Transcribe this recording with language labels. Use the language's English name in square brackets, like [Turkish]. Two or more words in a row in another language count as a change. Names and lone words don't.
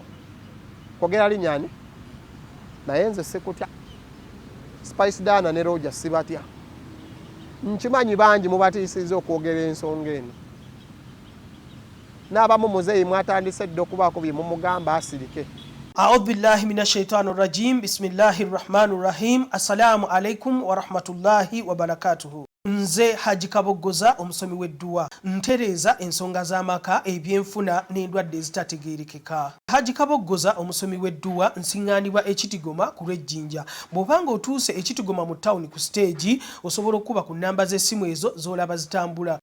[Ganda] Kwogera linnyani naye nze sikutya. Spice Diana ne Roger sibatya. Nkimanyi bangi mubatiisizza okwogera ensonga eno. N'abamu muzeeyi mwatandise dda okubaako bye mumugamba asirike. [Arabic] أعوذ بالله من الشيطان الرجيم. بسم الله الرحمن الرحيم. السلام عليكم ورحمة الله وبركاته. [Ganda] Nze Haji.Abdul omusomi w'edduwa ntereeza ensonga z'amaka ebyenfuna n'endwadde ezitategeerekeka. Haji.Abdul omusomi w'edduwa nsiŋŋaanibwa ekitigoma ku lw'ejjinja. Bw'obanga otuuse ekitigoma mu ttawuni ku siteegi osobola okuba ku nnamba z'essimu ezo z'olaba zitambula.